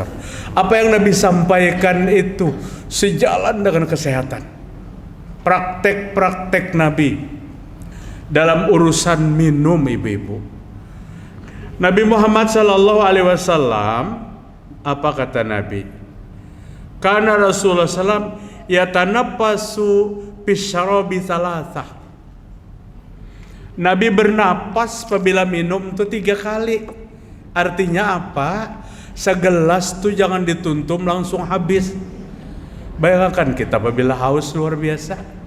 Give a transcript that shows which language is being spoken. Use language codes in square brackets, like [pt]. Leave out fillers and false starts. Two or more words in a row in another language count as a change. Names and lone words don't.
[id] Apa yang Nabi sampaikan itu sejalan dengan kesehatan. Praktek-praktek Nabi dalam urusan minum, ibu-ibu. Nabi Muhammad [ar] صلى الله عليه وسلم, [id] apa kata Nabi? [ar] Karena رسول الله سلم يتنفس بالشراب ثلاثة. [id] Nabi bernapas apabila minum itu 3 kali. Artinya apa? Segelas tuh jangan dituntum langsung habis. Bayangkan kita apabila haus luar biasa.